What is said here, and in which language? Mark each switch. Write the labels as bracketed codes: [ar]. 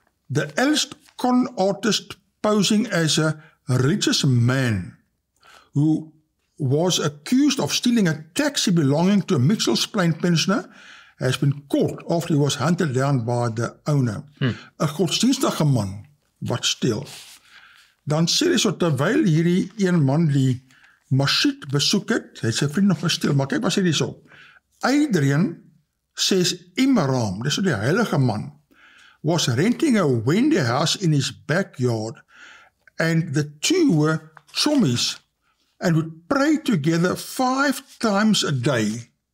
[en] The alleged con artist posing as a religious man who was accused of stealing a taxi belonging to a Mitchell's Plain pensioner has been caught after he was hunted down by the owner. [af] 'n godsdienstige man wat steel. Dan sê hy so, terwyl hierdie een man die masjid besoek het sy vriend nog gesteel, maar kyk wat sê hy so. [en] Adrian says Imram, [af] dis so die heilige man, [en] was renting a Wendy house in his backyard, and the two were chummies and would pray together 5 times a day.